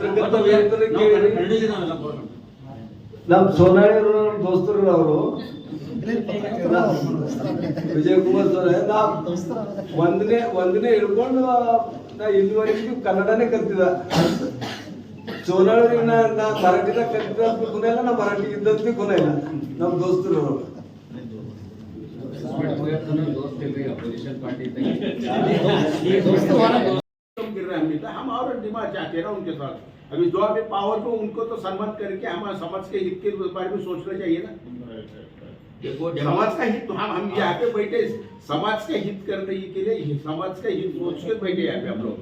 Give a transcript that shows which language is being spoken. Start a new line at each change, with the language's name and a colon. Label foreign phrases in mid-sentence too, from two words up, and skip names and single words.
Kannada: ನಮ್ಮ ಸೋನಾಳಿ ದೋಸ್ತರು ಅವರು ವಿಜಯ್ ಕುಮಾರ್ ಸರ್ ನಾ ಒಂದನೇ ಹಿಡ್ಕೊಂಡು ನಾ ಇಲ್ಲಿವರೆಗೂ ಕನ್ನಡನೇ ಕಲ್ತಿದ. ಚೋರಾಳಿ ನಾ ಮರಾಠಿದಾಗ ಕಲ್ತಿದ ಗುಣ ಇಲ್ಲ, ನಾ ಮರಾಠಿ ಇದ್ದಂತೆ ಗುಣ ಇಲ್ಲ. ನಮ್ಮ ದೋಸ್ತರು
Hindi: हम और डिमांड चाहते हैं ना उनके साथ। अभी जो अभी पावर को उनको तो सम्मान करके हमारे समाज के हित के बारे में सोचना चाहिए ना। देखो समाज का हित, हम यहाँ पे बैठे समाज का हित करने के लिए, समाज का हित सोच के बैठे यहाँ पे हम लोग।